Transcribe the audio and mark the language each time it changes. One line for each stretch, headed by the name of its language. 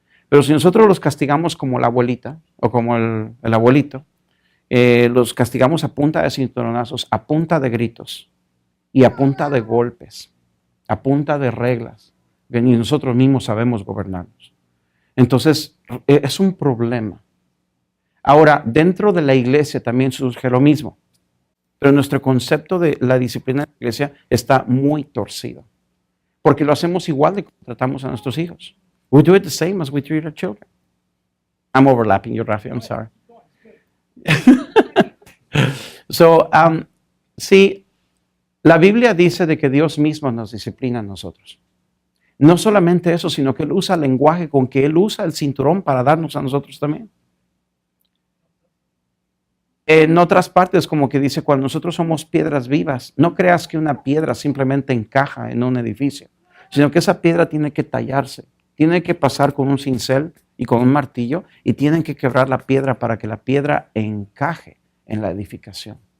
Spanish: Pero si nosotros los castigamos como la abuelita o como el abuelito, los castigamos a punta de cinturonazos, a punta de gritos y a punta de golpes, a punta de reglas, que ni nosotros mismos sabemos gobernarnos. Entonces, es un problema. Ahora, dentro de la iglesia también surge lo mismo, pero nuestro concepto de la disciplina de la iglesia está muy torcido, porque lo hacemos igual de como tratamos a nuestros hijos.
English: We do it the same as we treat our children. I'm overlapping you, Rafi, I'm sorry.
Spanish: Sí, la Biblia dice de que Dios mismo nos disciplina a nosotros. No solamente eso, sino que Él usa el lenguaje con que Él usa el cinturón para darnos a nosotros también. En otras partes, como que dice, cuando nosotros somos piedras vivas, no creas que una piedra simplemente encaja en un edificio, sino que esa piedra tiene que tallarse, tiene que pasar con un cincel y con un martillo y tienen que quebrar la piedra para que la piedra encaje en la edificación.